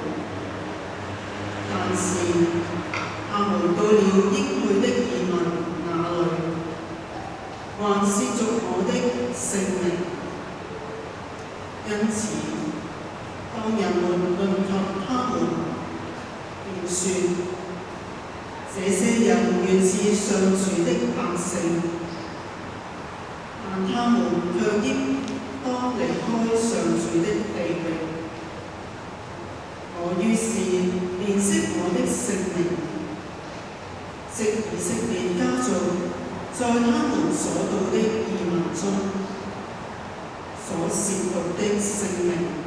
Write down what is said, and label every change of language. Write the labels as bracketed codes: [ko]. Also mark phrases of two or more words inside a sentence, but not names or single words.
[zh] 但是他們到了應許的異民那裏，還褻瀆我的聖名。因此，當人們論及他們，便說：這些人原是上主的百姓，但他們卻應當離開上主的地域。我於是憐惜我的聖名， 藉以色列家族在他們所到的異民中所褻瀆的聖名。